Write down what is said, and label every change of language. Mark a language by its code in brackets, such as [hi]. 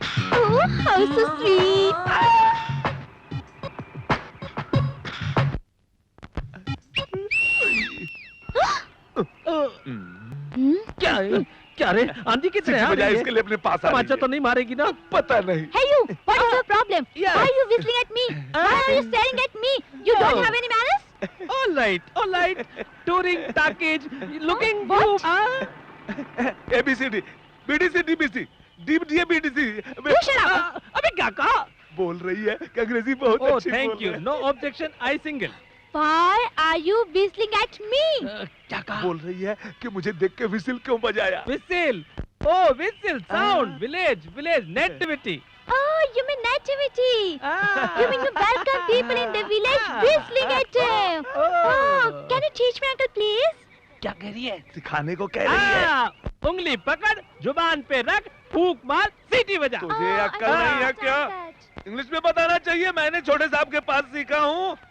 [en] Oh, how so sweet. [hi] क्या है? क्या रे, आंधी कितने आ रही है? इसके लिए अपने पास आ तमाचा तो नहीं मारेगी ना? पता नहीं। [en] Hey you, what is your problem? Yeah. Why are you whistling at me? Why are you staring at me? You don't have any manners? All right. Touring package, looking What? good. ABCD, BDC, DBC, DBD, BDC। You shut up. [hi] अबे क्या कहा? बोल रही है कि अंग्रेजी बहुत [en] Oh, [hi] अच्छी [en] thank [hi] बोल [en] you. [hi] रही है। [en] No objection. I single. Why are you whistling at me? [hi] क्या कहा? बोल रही है कि मुझे देख के विसिल क्यों बजाया। [en] Whistle. Oh, whistle. Sound. Village. Nativity. Oh, you mean nativity. You mean you welcome people in the village whistling at them. Oh, can you teach me, uncle, please? [hi] क्या कह रही है? सिखाने को कह रही है। उंगली पकड़, जुबान पे रख, फूंक मार, सीटी बजा। तुझे अक्ल नहीं है क्या? इंग्लिश में बताना चाहिए, मैंने छोटे साहब के पास सीखा हूँ।